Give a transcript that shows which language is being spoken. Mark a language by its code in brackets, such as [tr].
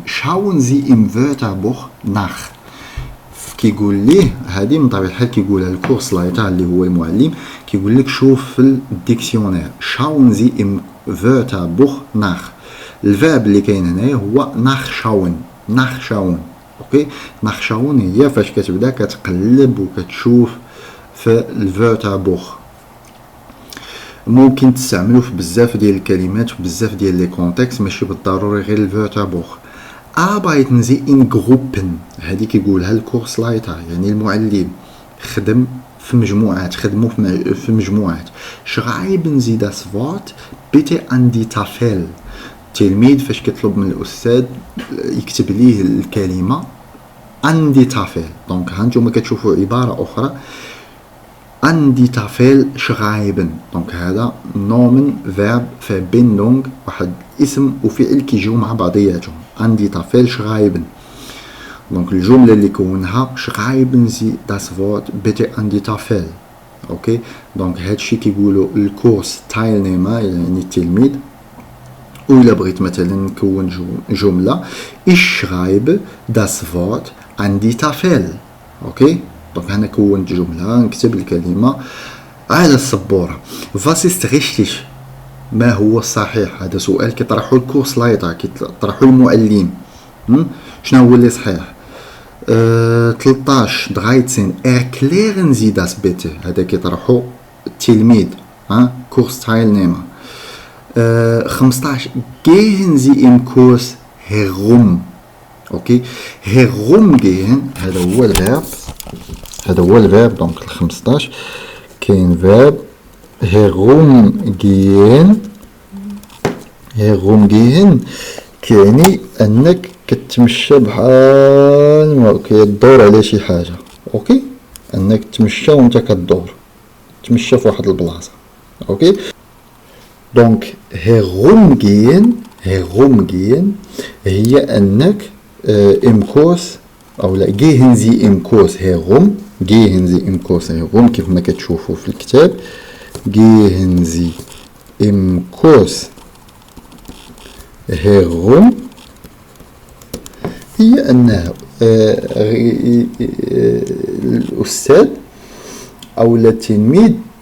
[de] schauen Sie im Wörterbuch nach. [ar] كيقول ليه هذه من طبيعه الحال كيقولها الكورس لايتا اللي هو المعلم كيقول لك شوف في الديكسيونير. [de] schauen Sie im Wörterbuch nach. [ar] الفاب اللي كاين هنايا هو nachschauen. اوكي. nachschauen هي فاش كتبدا كتقلب وكتشوف في الفورتابوخ. ممكن تستعملوه في بزاف ديال الكلمات وبزاف ديال لي كونتكست ماشي بالضروري غير الفورتابوخ. [de] arbeiten Sie in Gruppen. [ar] هذه كيقولها الكورس لايتا يعني المعلم. خدم في مجموعات خدموا في مجموعات. [de] schreiben Sie das Wort bitte an die Tafel. [ar] التلميذ فاش كيطلب من الاستاذ يكتب ليه الكلمه [de] an die Tafel. [ar] دونك هانتوما كتشوفوا عباره اخرى [de] an die Tafel schreiben. [ar] دونك هذا نومن فيرب verbindung واحد اسم وفعل كيجيو مع بعضياتهم. [de] an die Tafel schreiben. [ar] دونك الجمله اللي كونها [de] schreiben Sie das Wort bitte an die Tafel. [ar] اوكي. دونك هادشي كيقولوا الكورس تايلنيما يعني التلميذ وإلا بغيت مثلا نكون جملة [de] ich schreibe das Wort an die Tafel. [ar] اوكي دونك هنا كونت جملة، نكتب الكلمة على السبورة. [de] was ist richtig، [ar] ما هو الصحيح؟ هذا سؤال كيطرحو الكورس لايتر، كيطرحو المعلم. شنو هو اللي صحيح؟ 13 13 [de] erklären Sie das bitte، [ar] هذا كيطرحو التلميذ، كورس teilnehmer. [de] 15 gehen Sie im Kurs herum. [ar] اوكي herumgehen هذا هو الفيرب، هذا هو الفيرب. دونك 15 كاين فيرب herumgehen. herumgehen كيعني انك كتمشى بحال ما كيدور على شي حاجه. اوكي انك تمشى وانت كدور، تمشى في واحد البلاصه. اوكي دونك [de] herumgehen herumgehen [ar] هي انك [de] im Kurs [ar] او لا [de] gehen Sie im Kurs herum. gehen Sie im Kurs herum [ar] كيف ما كتشوفوا في الكتاب. gehen Sie im Kurs herum هي أنه الأستاذ أو التلميذ